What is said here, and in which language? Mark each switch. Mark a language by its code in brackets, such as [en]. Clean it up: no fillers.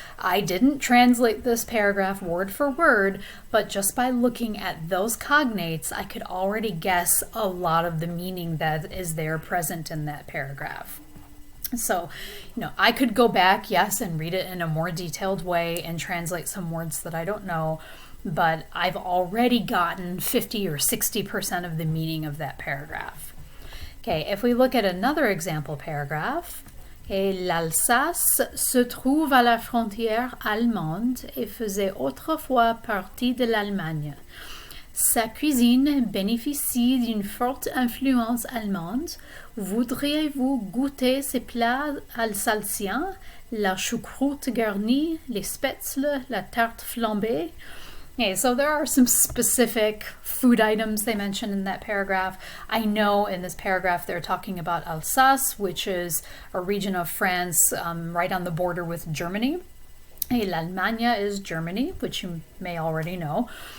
[en] I didn't translate this paragraph word for word, but just by looking at those cognates, I could already guess a lot of the meaning that is there present in that paragraph. So, I could go back, yes, and read it in a more detailed way and translate some words that I don't know, but I've already gotten 50 or 60% of the meaning of that paragraph. [fr] Okay, [en] if we look at another example paragraph, [fr] l'Alsace se trouve à la frontière allemande et faisait autrefois partie de l'Allemagne. Sa cuisine bénéficie d'une forte influence allemande. Voudriez-vous goûter ces plats alsaciens, la choucroute garnie, les spätzle, la tarte flambée? [en] Okay, so there are some specific food items they mentioned in that paragraph. I know in this paragraph they're talking about Alsace, which is a region of France right on the border with Germany. L'Allemagne is Germany, which you may already know.